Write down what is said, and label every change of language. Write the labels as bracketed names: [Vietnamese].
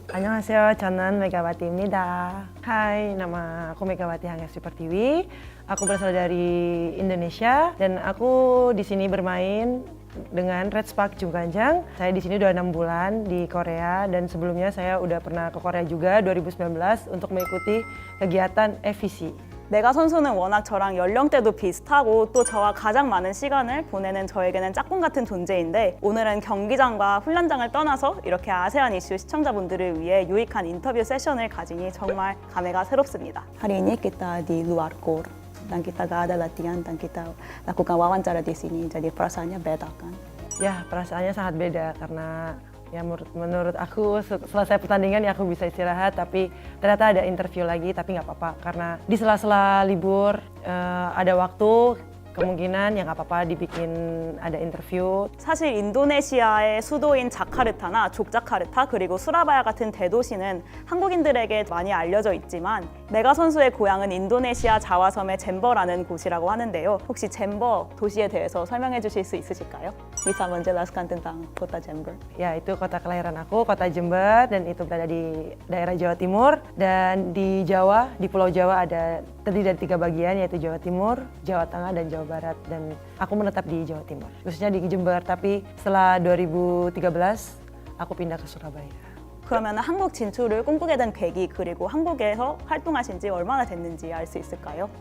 [Korean] 안녕하세요, 저는 Megawati입니다. [Indonesian] Hai, nama aku Megawati Hangesti Pertiwi. Aku berasal dari Indonesia dan aku di sini bermain dengan Red Spark Jungganjang. Saya di sini udah 6 bulan di Korea dan sebelumnya saya udah pernah ke Korea juga 2019 untuk mengikuti kegiatan FVC. [Korean] 메가 선수는 워낙 저랑 연령대도 비슷하고 또 저와 가장 많은 시간을 보내는 저에게는 짝꿍 같은 존재인데 오늘은 경기장과 훈련장을 떠나서 이렇게 아세안 이슈 시청자분들을 위해 유익한 인터뷰 세션을 가지니 정말 감회가 새롭습니다. [Indonesian] Hari ini kita di luar GOR dan kita gak ada latihan dan kita lakukan wawancara di sini, jadi perasaannya beda kan? Ya, perasaannya sangat beda karena ya menurut aku selesai pertandingan ya aku bisa istirahat, tapi ternyata ada interview lagi, tapi nggak apa-apa karena di sela-sela libur ada waktu, kemungkinan ya nggak apa-apa dibikin ada interview. [Korean] 사실 인도네시아의 수도인 자카르타나 족자카르타 그리고 수라바야 같은 대도시는 한국인들에게 많이 알려져 있지만 메가 선수의 고향은 인도네시아 자와섬의 젬버라는 곳이라고 하는데요. 혹시 젬버 도시에 대해서 설명해 주실 수 있으실까요? [Indonesian] Bisa menjelaskan tentang kota Jember? Ya, itu kota kelahiran aku, kota Jember, dan itu berada di daerah Jawa Timur. Dan di Jawa, di Pulau Jawa ada terdiri dari 3 bagian, yaitu Jawa Timur, Jawa Tengah, dan Jawa Barat. Dan aku menetap di Jawa Timur, khususnya di Jember. Tapi setelah 2013, aku pindah ke Surabaya. [Korean] 그러면 한국 진출을 꿈꾸게 된 계기 그리고 한국에서 활동하신 지 얼마나 됐는지 알 수 있을까요?